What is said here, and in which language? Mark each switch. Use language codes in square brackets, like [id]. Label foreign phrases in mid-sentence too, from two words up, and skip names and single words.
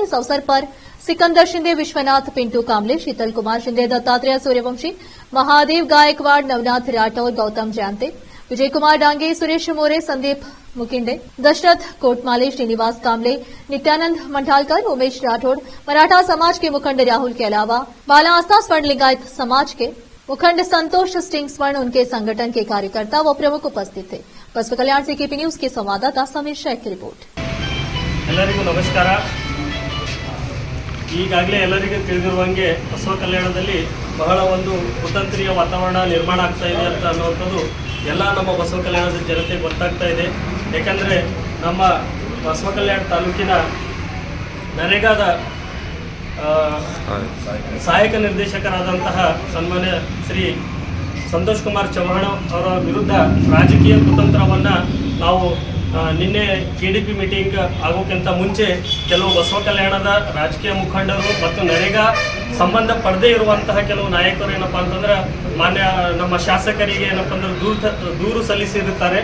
[hi] इस अवसर पर सिकंदर शिंदे, विश्वनाथ पिंटू कामले, शीतल कुमार शिंदे, दत्तात्रेय सूर्यवंशी, महादेव गायकवाड़, नवनाथ राठौर, गौतम जयंते, विजय कुमार डांगे, सुरेश मोरे, संदीप मुकिंडे, दशरथ कोटमाले, श्रीनिवास कामले, नित्यानंद मंडालकर, उमेश राठौड़, मराठा समाज के मुखंड राहुल के अलावा बाला आस्था स्वर्ण लिंगायत समाज के मुखंड संतोष स्टिंग स्वर्ण, उनके संगठन के कार्यकर्ता व प्रमुख उपस्थित थे। बसपा कल्याण से केपी न्यूज के संवाददाता समीर शेख की रिपोर्ट। [kn] ಎಲ್ಲರಿಗೂ ನಮಸ್ಕಾರ। ಈಗಾಗಲೇ ಎಲ್ಲರಿಗೂ ತಿಳಿದಿರುವಂಗೆ ಬಸವ ಕಲ್ಯಾಣದಲ್ಲಿ ಬಹಳ ಒಂದು ಕುತಂತ್ರಿಯ ವಾತಾವರಣ ನಿರ್ಮಾಣ ಆಗ್ತಾ ಇದೆ ಅಂತ ಅನ್ನುವಂಥದ್ದು ಎಲ್ಲ ನಮ್ಮ ಬಸವ ಕಲ್ಯಾಣದ ಜನತೆಗೆ ಗೊತ್ತಾಗ್ತಾ ಇದೆ। ಯಾಕಂದರೆ ನಮ್ಮ ಬಸವ ಕಲ್ಯಾಣ ತಾಲೂಕಿನ ನರೇಗಾದ ಸಹಾಯಕ ನಿರ್ದೇಶಕರಾದಂತಹ ಸನ್ಮಾನ್ಯ ಶ್ರೀ ಸಂತೋಷ್ ಕುಮಾರ್ ಚೌಹಾಣ್ ಅವರ ವಿರುದ್ಧ ರಾಜಕೀಯ ಕುತಂತ್ರವನ್ನು ನಾವು ನಿನ್ನೆ ಕೆಡಿಪಿ ಮೀಟಿಂಗ್ ಆಗೋಕ್ಕಿಂತ ಮುಂಚೆ ಕೆಲವು ಬಸವ ಕಲ್ಯಾಣದ ರಾಜಕೀಯ ಮುಖಂಡರು ಮತ್ತು ನರೇಗಾ ಸಂಬಂಧ ಪಡದೇ ಇರುವಂತಹ ಕೆಲವು ನಾಯಕರು ಏನಪ್ಪ ಅಂತಂದ್ರೆ ಮಾನ್ಯ ನಮ್ಮ ಶಾಸಕರಿಗೆ ಏನಪ್ಪ ಅಂದ್ರೆ ದೂರು ಸಲ್ಲಿಸಿರುತ್ತಾರೆ।